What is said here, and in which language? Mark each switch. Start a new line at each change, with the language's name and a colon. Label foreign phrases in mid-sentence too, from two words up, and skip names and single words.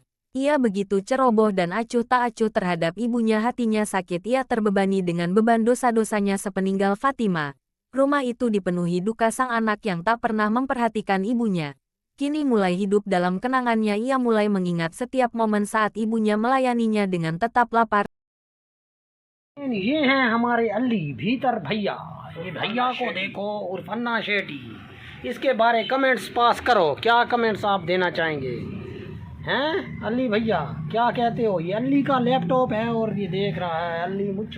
Indonesian: Ia begitu ceroboh dan acuh tak acuh terhadap ibunya, hatinya sakit, ia terbebani dengan beban dosa-dosanya sepeninggal Fatimah. Rumah itu dipenuhi duka sang anak yang tak pernah memperhatikan ibunya. Kini mulai hidup dalam kenangannya, ia mulai mengingat setiap momen saat ibunya melayaninya dengan tetap lapar.
Hindi: ये हैं हमारे अली भीतर भैया। ये भैया को देखो, उर्फन्ना शेट्टी। इसके बारे
English: comments pass
Hindi: करो, क्या कमेंट्स आप देना चाहेंगे? हैं अली भैया, क्या कहते हो? ये अली का लैपटॉप है और ये देख रहा है अली मुच्छू।